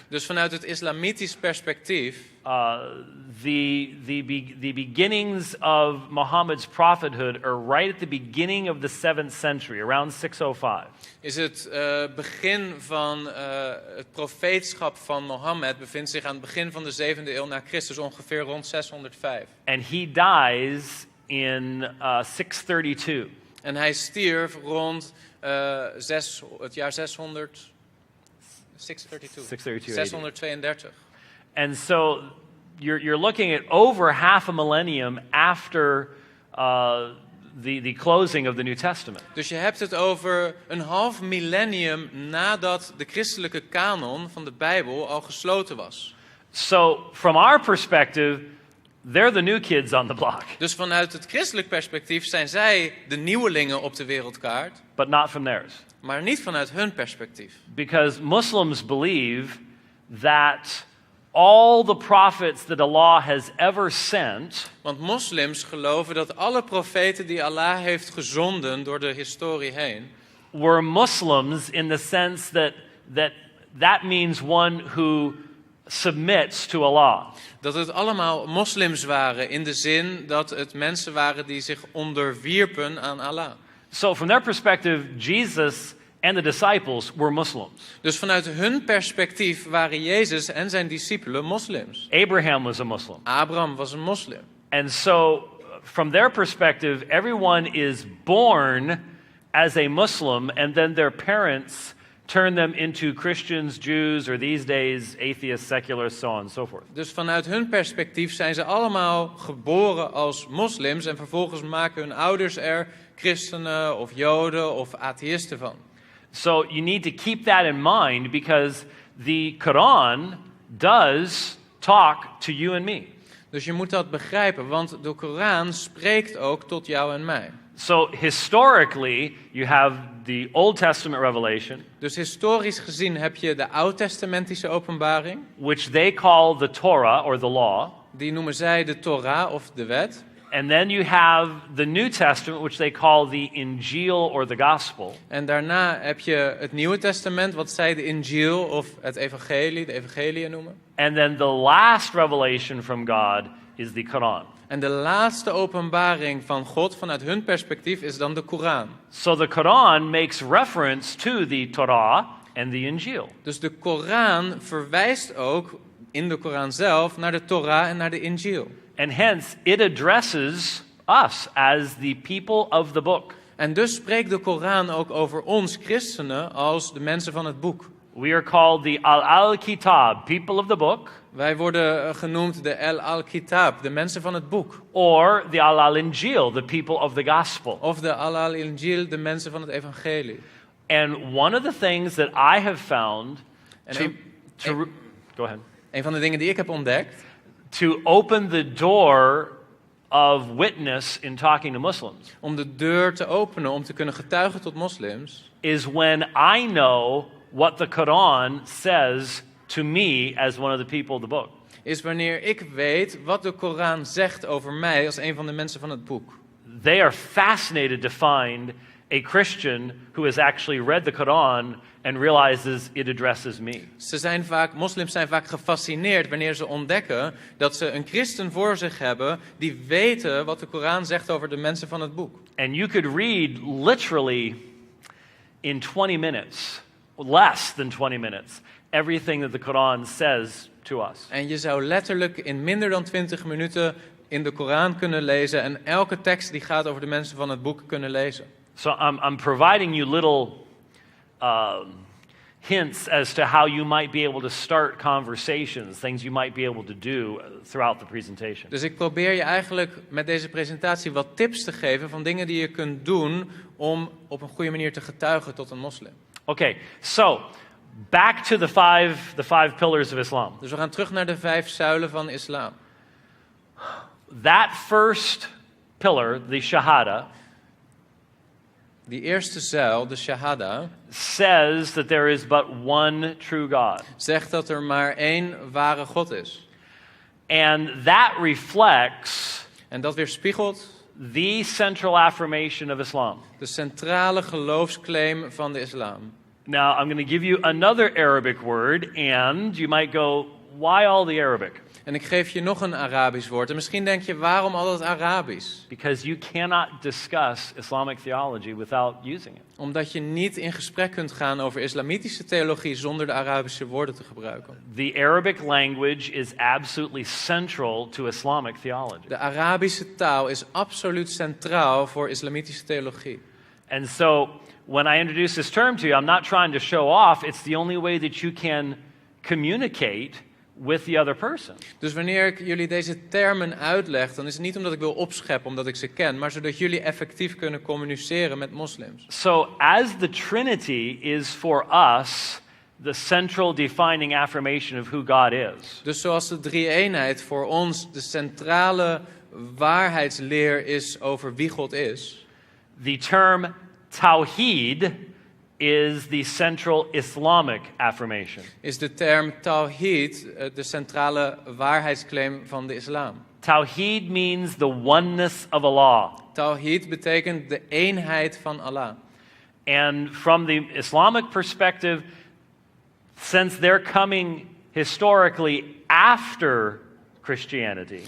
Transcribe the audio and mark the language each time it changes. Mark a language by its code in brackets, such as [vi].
[nl] Dus vanuit het islamitisch perspectief, [en] the beginnings of Muhammad's prophethood are right at the beginning of the 7th century, around 605. [nl] is het begin van het profeetschap van Mohammed bevindt zich aan het begin van de 7e eeuw na Christus, ongeveer rond 605. [en] And he dies in 632. [nl] En hij stierf rond het jaar 632. [en] And so you're looking at over half a millennium after the closing of the New Testament. [nl] Dus je hebt het over een half millennium nadat de christelijke kanon van de Bijbel al gesloten was. [en] So from our perspective, they're the new kids on the block. [nl] Dus vanuit het christelijk perspectief zijn zij de nieuwelingen op de wereldkaart. [en] But not from theirs. [nl] Maar niet vanuit hun perspectief. [en] Because Muslims believe that all the prophets that Allah has ever sent, [nl] Want moslims geloven dat alle profeten die Allah heeft gezonden door de historie heen, [en] were Muslims in the sense that means one who submits to Allah. [nl] dat het allemaal moslims waren in de zin dat het mensen waren die zich onderwierpen aan Allah. [en] So from their perspective, Jesus and the disciples were Muslims. [nl] Dus vanuit hun perspectief waren Jezus en zijn discipelen moslims. [en] Abraham was a Muslim. [nl] Abraham was een moslim. [en] And so from their perspective, everyone is born as a Muslim and then their parents turn them into Christians, Jews, or these days atheists, secularists, so on and so forth. [nl] Dus vanuit hun perspectief zijn ze allemaal geboren als moslims en vervolgens maken hun ouders er christenen of joden of atheïsten van. [en] So you need to keep that in mind because the Quran does talk to you and me. [nl] Dus je moet dat begrijpen, want de Koran spreekt ook tot jou en mij. [en] So historically, you have the Old Testament revelation, [nl] Dus historisch gezien heb je de oud-testamentische openbaring. [en] which they call the Torah or the law. [nl] Die noemen zij de Torah of de wet. [en] And then you have the New Testament, which they call the Injil or the Gospel. [nl] En daarna heb je het Nieuwe Testament, wat zij de Injil of het Evangelie, de Evangeliën noemen. [en] And then the last revelation from God is the Quran. [nl] En de laatste openbaring van God vanuit hun perspectief is dan de Koran. [en] So the Quran makes reference to the Torah and the Injil. [nl] Dus de Koran verwijst ook in de Koran zelf naar de Torah en naar de Injil. [en] And hence, it addresses us as the people of the book. [nl] En dus spreekt de Koran ook over ons christenen als de mensen van het boek. [en] We are called the Al-Kitab, people of the book, [nl] Wij worden genoemd de Al-Kitab, de mensen van het boek. [en] or the Al-Injil, the people of the gospel. [nl] Of de Al-Injil, de mensen van het evangelie. [en] And one of the things that I have found [nl] En [en] go ahead, [nl] een van de dingen die ik heb ontdekt, [en] to open the door of witness in talking to Muslims [nl] om de deur te openen om te kunnen getuigen tot moslims, [en] is when I know what the Quran says to me as one of the people of the book. [nl] is wanneer ik weet wat de Koran zegt over mij als een van de mensen van het boek. [en] They are fascinated to find a Christian who has actually read the Quran and realizes it addresses me. [nl] Moslims zijn vaak gefascineerd wanneer ze ontdekken dat ze een christen voor zich hebben die weten wat de Koran zegt over de mensen van het boek. [en] And you could read literally in 20 minutes, less than 20 minutes, everything that the Quran says to us. [nl] En je zou letterlijk in minder dan 20 minuten in de Koran kunnen lezen en elke tekst die gaat over de mensen van het boek kunnen lezen. [en] So I'm providing you little hints as to how you might be able to start conversations, things you might be able to do throughout the presentation. [nl] Dus ik probeer je eigenlijk met deze presentatie wat tips te geven van dingen die je kunt doen om op een goede manier te getuigen tot een moslim. [en] Okay, so back to the five pillars of Islam. [nl] Dus we gaan terug naar de 5 zuilen van islam. [en] That first pillar, the shahada, [nl] Die eerste zuil, de shahada, [en] says that there is but one true God. [nl] zegt dat er maar één ware God is. [en] And that reflects [nl] En dat weerspiegelt [en] the central affirmation of Islam. [nl] de centrale geloofsclaim van de islam. [en] Now, I'm going to give you another Arabic word, and you might go, why all the Arabic? [nl] En ik geef je nog een Arabisch woord. En misschien denk je, waarom al dat Arabisch? [en] Because you cannot discuss Islamic theology without using it. [nl] Omdat je niet in gesprek kunt gaan over islamitische theologie zonder de Arabische woorden te gebruiken. [en] The Arabic language is absolutely central to Islamic theology. [nl] De Arabische taal is absoluut centraal voor islamitische theologie. [en] And so, when I introduce this term to you, I'm not trying to show off. It's the only way that you can communicate with the other person. [nl] Dus wanneer ik jullie deze termen uitleg, dan is het niet omdat ik wil opscheppen, omdat ik ze ken, maar zodat jullie effectief kunnen communiceren met moslims. [en] So, as the Trinity is for us the central defining affirmation of who God is, [nl] Dus zoals de drie-eenheid voor ons de centrale waarheidsleer is over wie God is, [en] the term Tawheed is the central Islamic affirmation. [nl] is de term Tawhid de centrale waarheidsclaim van de islam. [en] Tawheed means the oneness of Allah. [nl] Tawhid betekent de eenheid van Allah. [en] And from the Islamic perspective, since they're coming historically after Christianity,